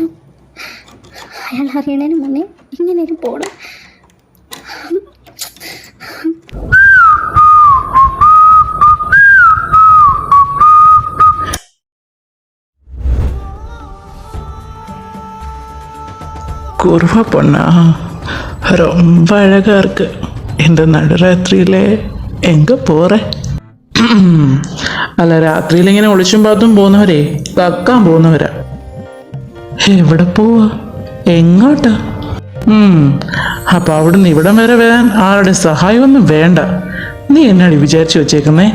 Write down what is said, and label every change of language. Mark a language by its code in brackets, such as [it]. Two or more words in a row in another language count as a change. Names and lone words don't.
[ml] അയാൾ അറിയണതിന് മുന്നേ ഇങ്ങനെയും പോണം. കുറുവ പൊണ്ണാ, [ta] ரொம்ப அழகா இருக்கு. இந்த நடுராத்திரியில எங்க போறே? [ml] അല്ല, രാത്രിയിൽ ഇങ്ങനെ ഒളിച്ചും പാത്തും പോകുന്നവരെ കക്കാൻ പോകുന്നവരാ. എവിടെ പോവാ? എങ്ങോട്ടാ? അപ്പൊ അവിടുന്ന് ഇവിടം വരെ വരാൻ ആരുടെ സഹായമൊന്നും വേണ്ട. നീ എന്നാടി വിചാരിച്ചു വെച്ചേക്കുന്നേ?